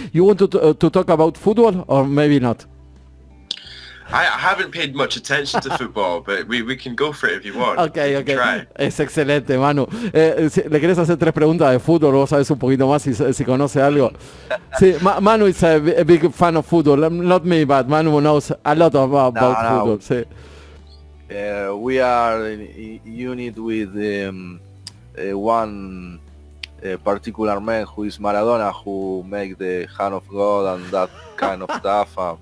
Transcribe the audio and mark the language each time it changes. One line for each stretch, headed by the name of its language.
English: You want to talk about football, or maybe not? I haven't paid much attention to football, but we can go for it if you want. Okay. Try.
Spanish: Es excelente, Manu. ¿Le querés hacer 3 preguntas de fútbol? Vos sabés un poquito más si conoce algo.
English: Sí, Manu is a big fan of football. Not me, but Manu knows a lot about football.
Spanish: Sí.
English: We are in unit with one particular man who is Maradona, who make the hand of God and that kind of stuff.